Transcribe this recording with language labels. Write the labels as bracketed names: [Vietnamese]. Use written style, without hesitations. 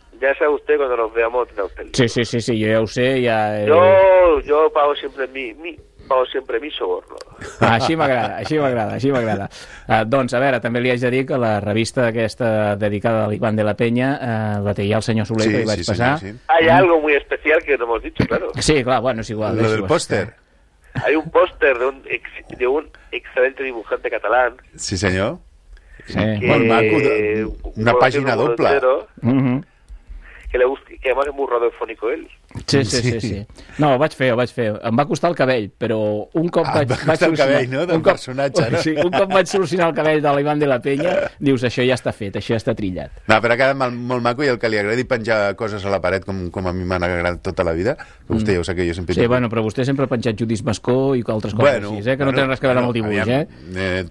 [Catalan] Ja sé vostè, [Spanish] quan nos veamos, [Catalan] tindrà usted el llibre. Sí, jo ja ho sé. Ja, Jo pago sempre [Spanish] mi soborno. [Catalan] Així m'agrada. Doncs, a veure, també li haig de dir que la revista aquesta dedicada a l'Ivan de la Penya, la té ja el senyor Soler, sí, que hi vaig passar. [Spanish] Hay algo muy especial que no hemos dicho, claro. [Catalan] Sí, clar, bueno, és igual. [Spanish] Lo del póster. Hay un póster de un excelente dibujante catalán. [Catalan] Sí, senyor. Sí. Molt maco. Una pàgina doble. [Spanish] Que además es muy radiofónico él. [Catalan] Sí. No, ho vaig fer. Em va costar el cabell, però un cop vaig solucionar... el cabell, no?, del personatge, no? Sí, un cop vaig solucionar el cabell de l'Ivan de la Penya, dius, això ja està fet, això ja està trillat. No, però ha quedat molt maco, i el que li agradi penjar coses a la paret, com a mi m'han agradat tota la vida, que vostè ja ho sap, que jo sempre... Sí, tinc... bueno, però vostè sempre ha penjat Judis Mascó i altres coses, bueno, així, que no tenen res que veure amb el dibuix, aviam,